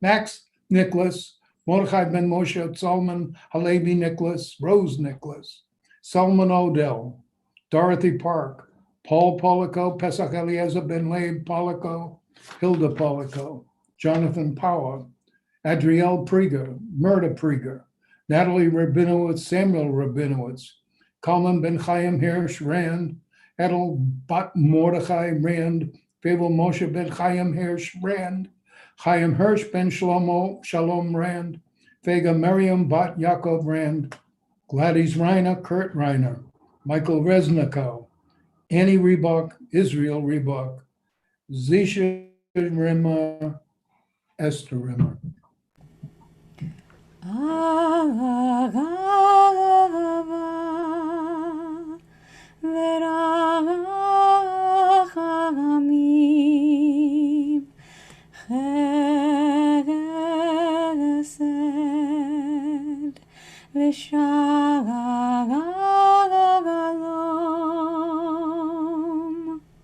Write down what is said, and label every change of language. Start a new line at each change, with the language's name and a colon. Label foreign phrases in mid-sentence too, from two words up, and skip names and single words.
English: Mordechai ben Moshe Solomon Halevi Nicholas, Rose Nicholas, Solomon Odell, Dorothy Park, Paul Polico, Pesach Eliezer ben Leib Polico, Hilda Polico, Jonathan Power, Adriel Prieger, Murda Prieger, Natalie Rabinowitz, Samuel Rabinowitz, Kalman ben Chaim Hirsch Rand, Edel bat Mordechai Rand, Fable Moshe ben Chaim Hirsch Rand, Chaim Hirsch ben Shalom Rand, Fega Miriam bat Yaakov Rand, Gladys Reiner, Kurt Reiner, Michael Resnikow, Annie Reebok, Israel Reebok, Zisha Rimmer, Esther Rimmer.
Hebrew: ורחמים, חסד, ושלום.